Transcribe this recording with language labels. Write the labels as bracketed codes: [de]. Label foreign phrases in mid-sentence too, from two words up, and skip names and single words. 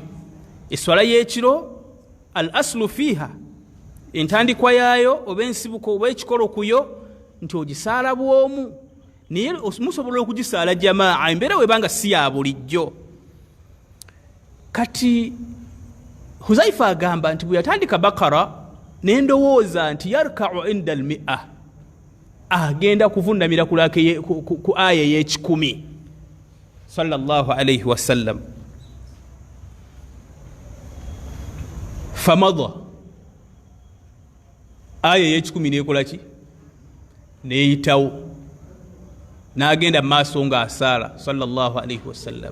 [lg] Eswala y'ekiro [ar] الأصل فيها, [lg] entandikwa yaayo oba ensibuko oba ekikolo kuyo nti ogisaala bwomu, naye musobola okugisaala jamaa, embeera webanga si ya bulijjo. Kati Huzaifa agamba nti bwe yatandika Baqara nendowooza nti [ar] يركع عند المائة, [lg] agenda kuvundamira ku aya y'ekikumi [ar] صلى الله عليه وسلم. [lg] Famadha, aya y'ekikumi nekola ki? Neyitawo, n'agenda maaso nga asaala [ar] صلى الله عليه وسلم.